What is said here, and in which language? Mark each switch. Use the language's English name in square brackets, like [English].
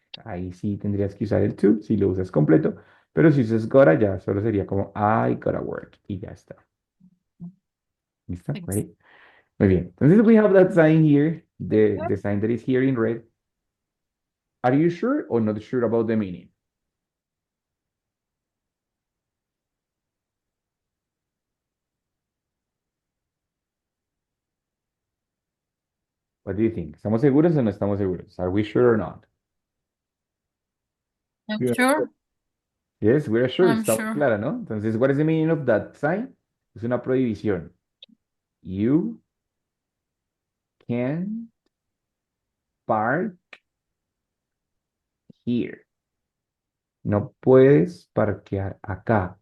[Spanish] Ahí sí tendrías que usar el to si lo usas completo, pero si usas gotta ya solo sería como [English] I gotta work [Spanish] y ya está. ¿Listo? [English] Thanks. Right? [Spanish] Muy bien. Entonces [English] we have that sign here, the sign that is here in red. Are you sure or not sure about the meaning? What do you think? [Spanish] ¿Estamos seguros o no estamos seguros? [English] Are we sure or not? I'm Yeah. sure. Yes, we're sure, I'm [Spanish] estamos [English] sure. [Spanish] clara, ¿no? [English] Entonces, what is the meaning of that sign? [Spanish] Es una prohibición. [English] You can park here. [Spanish] No puedes parquear acá.